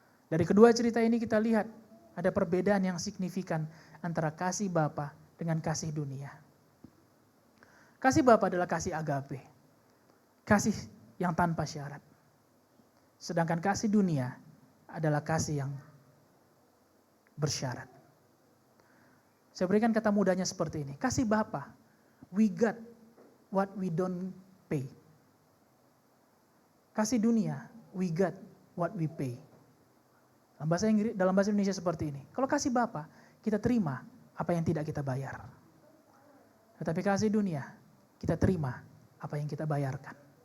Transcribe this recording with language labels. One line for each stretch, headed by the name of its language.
Indonesian: Dari kedua cerita ini kita lihat ada perbedaan yang signifikan antara kasih Bapa dengan kasih dunia. Kasih Bapa adalah kasih agape, kasih yang tanpa syarat. Sedangkan kasih dunia adalah kasih yang bersyarat. Saya berikan kata mudahnya seperti ini.
English: Kasih Bapa, we got what we don't pay. Kasih dunia, we got what we pay.
Indonesian: Dalam bahasa Indonesia seperti ini. Kalau kasih Bapa, kita terima apa yang tidak kita bayar. Tetapi kasih dunia, kita terima apa yang kita bayarkan.